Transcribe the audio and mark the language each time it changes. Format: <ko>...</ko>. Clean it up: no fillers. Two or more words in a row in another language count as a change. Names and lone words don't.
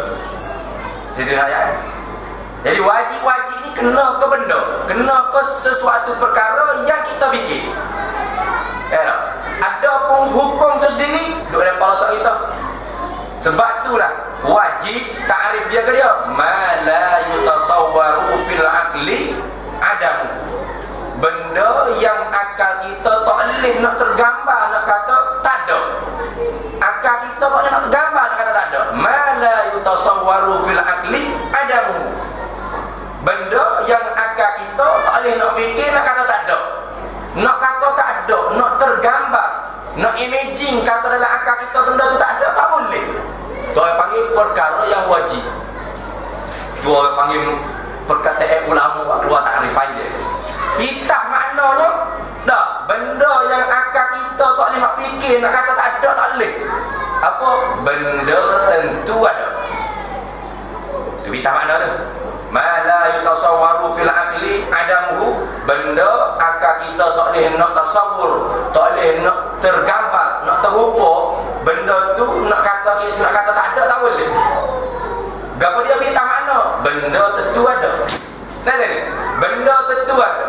<ms>Jadi wajib ni kena ke benda, kena ke sesuatu perkara yang kita fikir. Ada pun hukum tu sendiri duduk dalam kepala otak kita. Sebab itulah wajib ta'rif dia ke dia</ms> <ar>ما لا يتصور في العقل عدم.</ar> <ms>Benda yang akal kita tak boleh nak tergambar, nak kata tak ada. Akal kita tak boleh nak tergambar, nak kata tak ada.</ms> <ar>ما لا يتصور في العقل عدم.</ar> <ms>Benda yang akal kita tak boleh nak fikir, nak kata tak ada. Nak kata tak ada, nak tergambar, nak imagine kata dalam akal kita benda tu tak ada, tak boleh. Tu orang panggil perkara yang wajib. Tu orang panggil perkataan ulama keluar takrif panjang. Pitah maknanya tak, benda yang akal kita tak boleh nak fikir, nak kata tak ada, tak boleh. Apa? Benda tentu ada. Tu pitah makna tu.</ms> <ar>ما لا يتصور في العقل عدمه.</ar> <ms>Benda akal kita tak boleh nak tasawur, tak boleh nak tergambar, nak terupa. Benda tu nak kata tak ada, tak boleh. Gapo dia pitah makna? Benda tentu ada. Benda tentu ada.</ms>